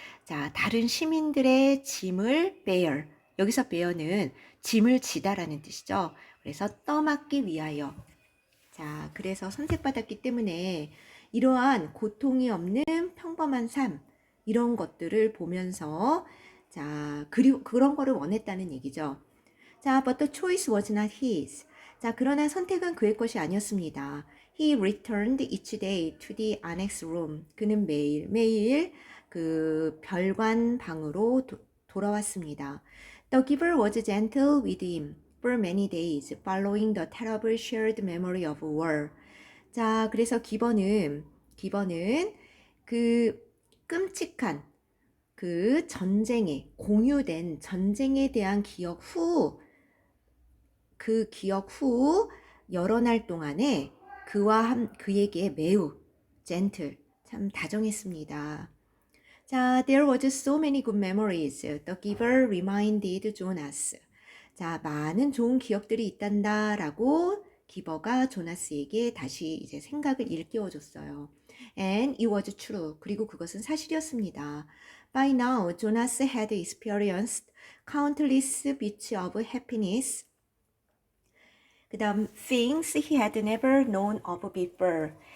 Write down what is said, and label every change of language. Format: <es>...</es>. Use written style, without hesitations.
<ko>자, 다른 시민들의 짐을 bear. 여기서 bear는 짐을 지다라는 뜻이죠. 그래서 떠맡기 위하여. 자, 그래서 선택받았기 때문에 이러한 고통이 없는 평범한 삶, 이런 것들을 보면서 그리고 그런 거를 원했다는 얘기죠.</ko> <en>자, but the choice was not his.</en> <ko>자, 그러나 선택은 그의 것이 아니었습니다.</ko> <en>He returned each day to the annex room.</en> <ko>그는 매일 그 별관 방으로 돌아왔습니다.</ko> <en>The giver was gentle with him for many days, following the terrible shared memory of war.</en> <ko>자, 그래서 기버는 그 끔찍한 그 공유된 전쟁에 대한 그 기억 후 여러 날 동안에 그에게 매우</ko> <en>gentle,</en> <ko>참 다정했습니다.</ko> <en>자, there was so many good memories. The giver reminded Jonas.</en> <ko>자, 많은 좋은 기억들이 있단다라고 기버가 조나스에게 다시 이제 생각을 일깨워줬어요.</ko> <en>And it was true.</en> <ko>그리고 그것은 사실이었습니다.</ko> <en>By now, Jonas had experienced countless bits of happiness.</en> <ko>그 다음,</ko> <en>things he had never known of before.</en>